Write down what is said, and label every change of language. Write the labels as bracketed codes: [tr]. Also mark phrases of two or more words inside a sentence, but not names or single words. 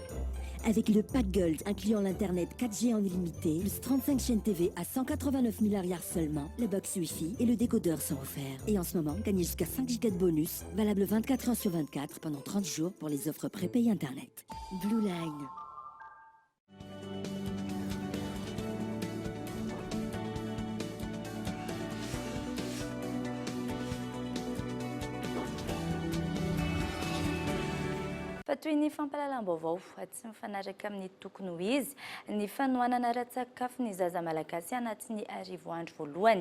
[fr] Avec le pack Gold incluant l'internet 4G en illimité, plus 35 chaînes TV à 189 000 arrières seulement, la box Wi-Fi et le décodeur sont offerts. Et en ce moment, gagnez jusqu'à 5 Go de bonus, valable 24 heures sur 24 pendant 30 jours pour les offres prépayées internet. Blue Line. [mg] Fa toy ny fampahalalam-baovao tsy mifanaraka amin'ny tokony ho izy ny fanohanana ara-tsakafo ny zaza malagasy anaty ny arivo andro voalohany.